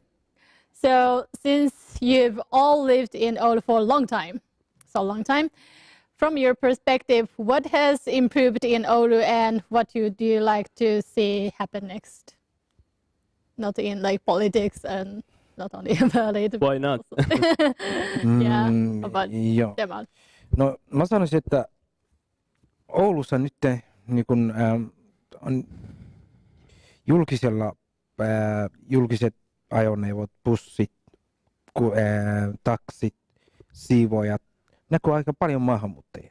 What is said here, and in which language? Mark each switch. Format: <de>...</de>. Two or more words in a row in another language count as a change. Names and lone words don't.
<en>So since you've all lived in Oulu for a long time, from your perspective, what has improved in Oulu, and what do you like to see happen next? Not in like politics and not only about it. Why not? Yeah, about</en> <fi>Joo. Jamal. No mä sanoisin, että Oulussa nyt niin kun, on julkiset ajoneuvot, bussit, taksit, siivoojat, näkyy aika paljon maahanmuuttajia.</fi>